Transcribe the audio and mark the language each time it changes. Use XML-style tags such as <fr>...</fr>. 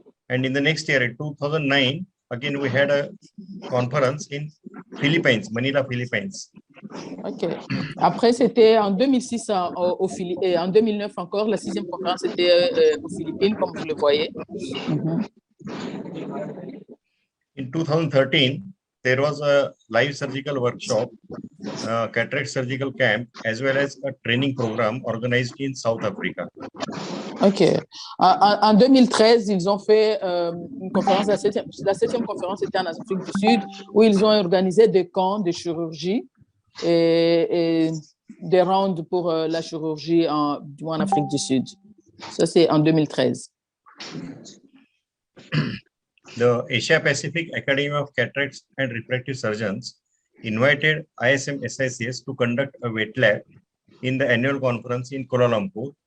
<en>And in the next year, in 2009, again, we had a conference in Philippines, Manila, Philippines. OK.</en> <fr>Après, c'était en 2006 et en 2009 encore, la 6e conférence était aux Philippines, comme vous le voyez.</fr> <en>In 2013, there was a live surgical workshop, cataract surgical camp, as well as a training program organized in South Africa. OK.</en> <fr>En 2013, ils ont fait une conférence, la 7e conférence était en Afrique du Sud, où ils ont organisé des camps de chirurgie et des rounds pour la chirurgie en Afrique du Sud. Ça, c'est en 2013.</fr> <en>The Asia Pacific Academy of Cataracts and Refractive Surgeons invited ISM SICS to conduct a wet lab in the annual conference in Kuala Lumpur.</en>